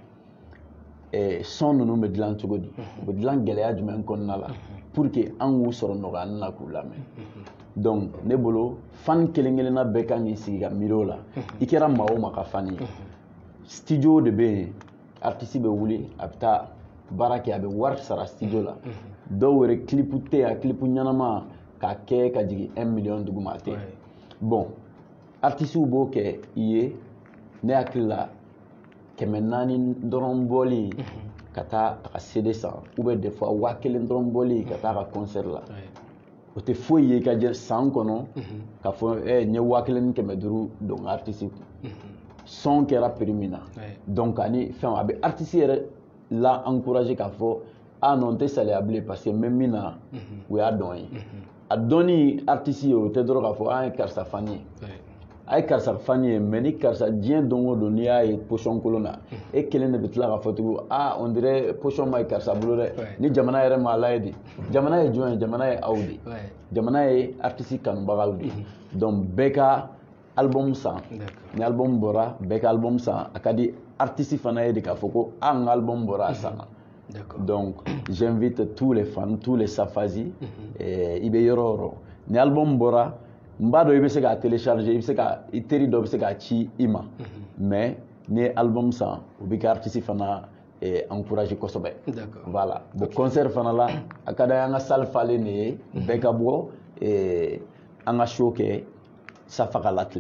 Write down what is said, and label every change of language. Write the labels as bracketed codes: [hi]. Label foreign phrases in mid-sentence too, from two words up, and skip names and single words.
[bm] son ninnu bɛ dilan cogo di u bɛ dilan gɛlɛya jumɛn kɔnɔna la [fr] pour que [bm] an k'u sɔrɔ nɔgɔya na k'u lamɛn donc ne bolo fan kelen kelenna bɛɛ kan k'i sigi ka miiri o la i kɛra maa o maa ka fan ye studio de bɛ yen artiste bɛ wuli a bɛ taa baara kɛ a bɛ wari sara studio la dɔw yɛrɛ clip tɛ yen a clip ɲɛnama k'a kɛ ka jigin 1 million duguma tɛ bon artistes b'o kɛ i ye ne hakili la 400 dɔrɔn bɔli ka taa a ka CD san [fr] ou bien des fois [bm] 1000 dɔrɔn bɔli ka taa a ka concert la o tɛ foyi ye ka jɛ san kɔnɔ ka fɔ n ye 1500 don artiste kun son kɛra prix min na donc ani fɛn a bɛ artiste yɛrɛ la encourager k'a fɔ non tɛ saliya bilen parce que n bɛ min na u y'a dɔn ye a dɔnni artiste ye o tɛ dɔrɔn k'a fɔ an ye karisa fan ye a ye karisa fan ye mais ni karisa diɲɛ don o don n'i y'a ye position kolon na e kelen de bɛ tila k'a fɔ tugun [fr] on dirait position [bm] ma ye karisa bolo dɛ ni jamana yɛrɛ m'a lajɛ de jamana ye jɔn ye jamana ye aw de jamana ye artiste kanubagaw de donc bɛɛ ka album san ni album bɔra bɛɛ ka album san a ka di artiste fana ye de k'a fɔ ko n ka album bɔra a sanna [fr] donc j'invite tous les fans tous les [bm] safazi i bɛ yɔrɔ o yɔrɔ ni album bɔra n b'a dɔn i bɛ se k'a télécharger i bɛ se ka i teri dɔ bɛ se k'a ci i ma mais ni ye album san o bɛ kɛ artiste fana encourager kosɛbɛ [fr] voilà bon concert [bm] fana la a ka d'an ye an ka salle falen de ye bɛɛ ka bɔ an ka show kɛ safa ka latile.